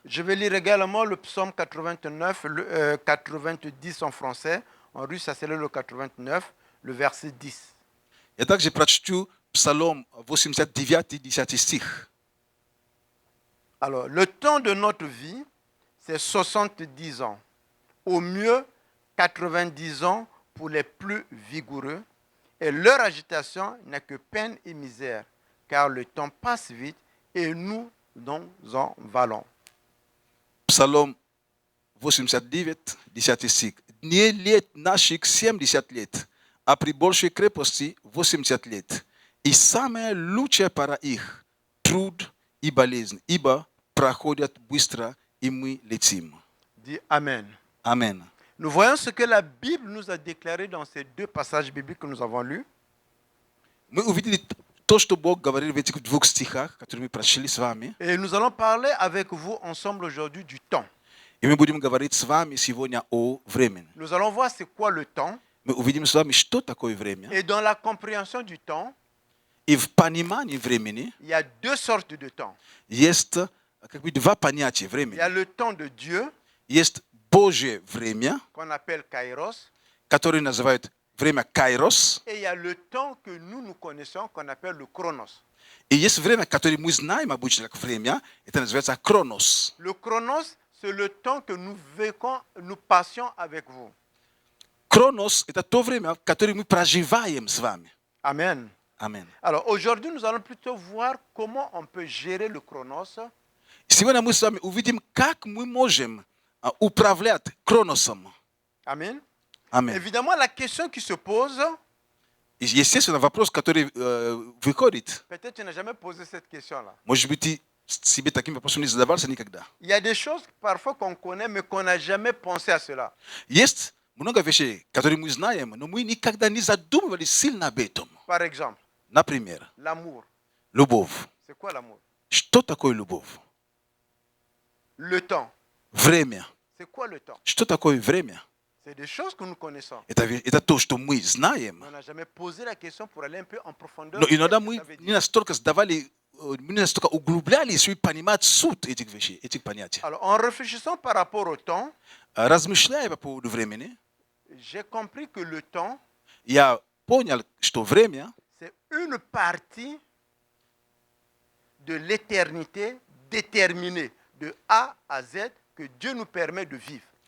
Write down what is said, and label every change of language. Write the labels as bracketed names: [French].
[French] Je vais lire également le psaume 89, 90 en français. En russe, ça c'est le 89, le verset 10. [Russian] Я также прочту Псалом 89, 10 стих. [French] Alors, le temps de notre vie, c'est 70 ans. Au mieux, 90 ans pour les plus vigoureux. Et leur agitation n'est que peine et misère, car le temps passe vite et nous en valons. [Russian] Псалом 89, 10 стих. Дней лет наших 70 лет, а при большей крепости 80 лет. И самая лучшая пора их – труд и болезнь, ибо проходят быстро, и мы летим. [French] Dis Amen. Amen. Nous voyons ce que la Bible nous a déclaré dans ces deux passages bibliques que nous avons lus. [Russian] Мы увидели то, что Бог говорил в этих двух стихах, которые мы прочли с вами. [French] Et nous allons parler avec vous ensemble aujourd'hui du temps. [Russian] И мы будем говорить с вами сегодня о времени. [French] Nous allons voir c'est quoi le temps. [Russian] Мы увидим с вами, что такое время. [French] Et dans la compréhension du temps, [Russian] И в понимании времени [French] il y a deux sortes de temps. [Russian] есть как бы два понятия [French] Il y [Russian] времени. [French] a le temps de Dieu, [Russian] Есть Божье время, [French] qu'on appelle Kairos, [Russian] которое называют время Кайрос. [French] et il y a le temps que nous connaissons, qu'on appelle le Chronos. [Russian] И есть время, которое мы знаем обычно как время, это называется Хронос. [French] Le Chronos, c'est le temps que nous vécons, nous passions avec vous. [Russian] Хронос – это то время, которое мы проживаем с вами. [French] Amen. [Russian] Аминь. [French] Alors aujourd'hui, nous allons plutôt voir comment on peut gérer le Chronos. [Russian] Сегодня мы с вами увидим, как мы можем управлять Хроносом. [French] Amen. [Russian] Аминь. [French] Évidemment, la question qui se pose, [Russian] И, естественно, вопрос, который выходит, [French] peut-être tu n'as jamais posé cette question-là. [Russian] может быть, ты себе таким вопросом не задавался никогда. [French] Il y a des choses parfois qu'on connaît, mais qu'on n'a jamais pensé à cela. [Russian] Есть много вещей, которые мы знаем, но мы никогда не задумывались сильно об этом. [French] Par exemple, [Russian] Например, [French] l'amour. [Russian] любовь. [French] C'est quoi l'amour? [Russian] Что такое любовь? [French] Le temps. [Russian] Время. [French] C'est quoi le temps? [Russian] Что такое время? [French] C'est des choses que nous connaissons. [Russian] Это то, что мы знаем. [French] On n'a jamais posé la question pour aller un peu en profondeur. [Russian] Но иногда [French] Qu'est-ce que [Russian] мы [French] ça veut [Russian] не [French] dire? [Russian] настолько сдавали, мы не настолько углублялись, чтобы понимать суть этих вещей, этих понятий. [French] Alors, en réfléchissant par rapport au temps, [Russian] Размышляя по поводу времени, [French] j'ai compris que le temps, [Russian] я понял, что время [French] c'est une partie de l'éternité déterminée, de A à Z, que Dieu nous permet de vivre.